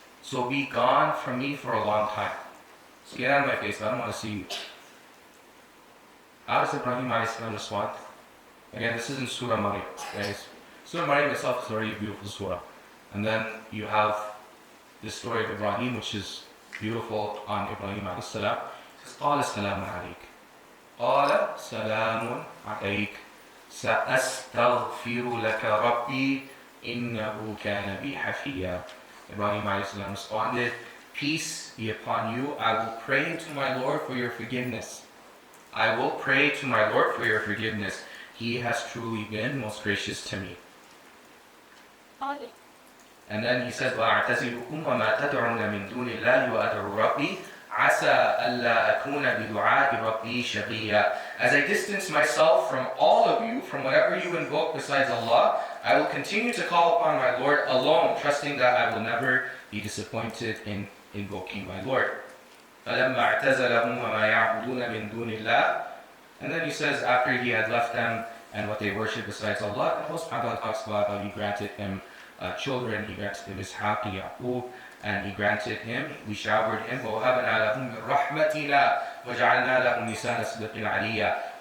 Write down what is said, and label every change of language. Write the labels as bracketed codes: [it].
[en] So be gone from me for a long time. So get out of my face, I don't want to see you. How does Ibrahim respond? Again, this is in Surah Maryam, guys. Surah Maryam itself is a very beautiful surah. And then you have this story of Ibrahim, which is beautiful on Ibrahim alayhi salam. It says, [ar] قَالَ سَلَامٌ عَلَيْكَ قَالَ سَلَامٌ عَلَيْكَ سَأَسْتَغْفِرُ لَكَ رَبِّي إِنَّهُ كَانَ بِي حَفِيًّا. [en] Ibrahim alayhi salam responded, peace be upon you, I will pray to my Lord for your forgiveness. I will pray to my Lord for your forgiveness. He has truly been most gracious to me. And then he said, [ar] وَأَعْتَزِلُكُمْ وَمَا تَدْعُونَ مِن دُونِ اللَّهِ وَأَدْعُو رَبِّي عَسَىٰ أَلَّا أَكُونَ بِدُعَاءِ رَبِّي شَقِيًّا. [en] As I distance myself from all of you, from whatever you invoke besides Allah, I will continue to call upon my Lord alone, trusting that I will never be disappointed in invoking my Lord. [ar] فَلَمَّا اعْتَزَلَهُمْ وَمَا يَعْبُدُونَ مِن دُونِ اللَّهِ. [en] And then he says, after he had left them and what they worship besides Allah, Allah subhanahu wa ta'ala talks about how he granted him children, he granted him Haque and Yaqub, and he granted him, we showered him, [ar] وَوَهَبْنَا لَهُم مِّن رَحْمَتِنَا وَجَعَلْنَا لَهُمْ لِسَانَ صِدْقٍ عَلِيًّا.